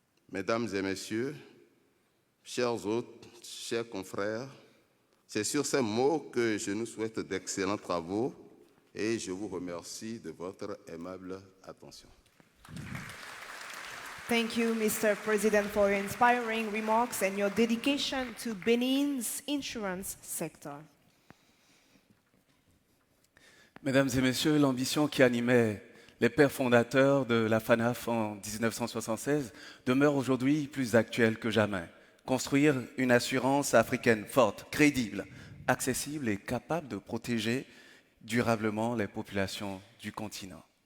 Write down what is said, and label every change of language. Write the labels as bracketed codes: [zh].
[fr] Mesdames et messieurs, chers hôtes, chers confrères, c'est sur ces mots que je nous souhaite d'excellents travaux et je vous remercie de votre aimable attention. [en] Thank you, Mr. President, for your inspiring remarks and your dedication to Benin's insurance sector. [fr] Mesdames et messieurs, l'ambition qui animait les pères fondateurs de la FANAF en 1976 demeure aujourd'hui plus actuelle que jamais. Construire une assurance africaine forte, crédible, accessible et capable de protéger durablement les populations du continent.